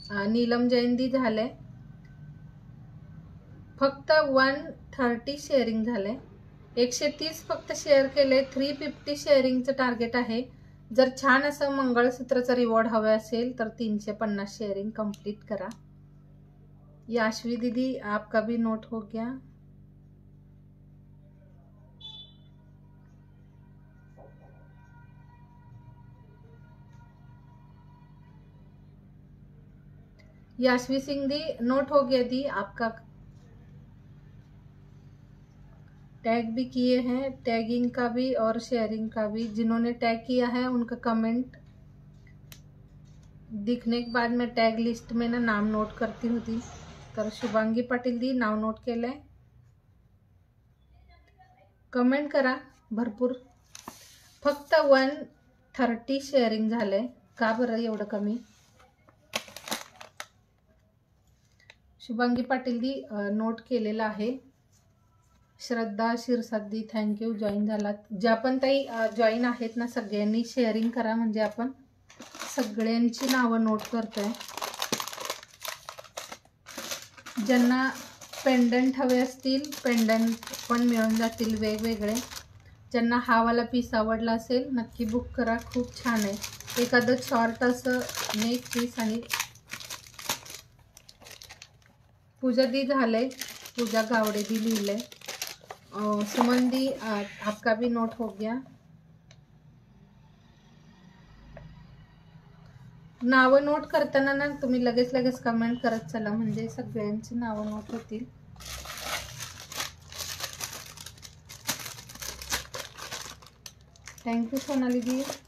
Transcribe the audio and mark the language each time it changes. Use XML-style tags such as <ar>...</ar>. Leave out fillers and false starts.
<mr>नीलम जयंती झाले. फक्त 130 शेअरिंग झाले. 130 फक्त शेअर केले. 350 शेअरिंगचं टार्गेट आहे. जर छान असं मंगळसूत्राचं रिवॉर्ड हवे असेल तर 350 शेअरिंग कंप्लीट करा.</mr> <hi>याश्वी दीदी आपका भी नोट हो गया. याश्वी सिंह दी नोट हो गया दी आपका. टैग भी किए हैं, टैगिंग का भी और शेयरिंग का भी. जिन्होंने टैग किया है उनका कमेंट दिखने के बाद मैं टैग लिस्ट में ना नाम नोट करती होती.</hi> <mr>तर शुभांगी पाटील दी नाव नोट केलंय. कमेंट करा भरपूर. फक्त 130 शेअरिंग झालंय. का बरं एवढं कमी? शुभांगी पाटील दी नोट केलेला आहे. श्रद्धा शिरसादी थँक्यू जॉईन झालात. ज्या पण ताई जॉईन आहेत ना सगळ्यांनी शेअरिंग करा, म्हणजे आपण सगळ्यांची नावं नोट करतोय. ज्यांना पेंडंट हवे असतील पेंडंट पण मिळून जातील वेगवेगळे. ज्यांना हा वाला पीस आवडला असेल नक्की बुक करा, खूप छान आहे. एखादं शॉर्ट असं नेक पीस. आणि पूजा दी झालंय. पूजा गावडे दी लिहिलंय.</mr> <hi>सुमन दी आपका भी नोट हो गया.</hi> <mr>नावं नोट करताना ना तुम्ही लगेच लगेच कमेंट करत चला, म्हणजे सगळ्यांची नावं नोट होतील. थँक्यू सोनाली दी.</mr>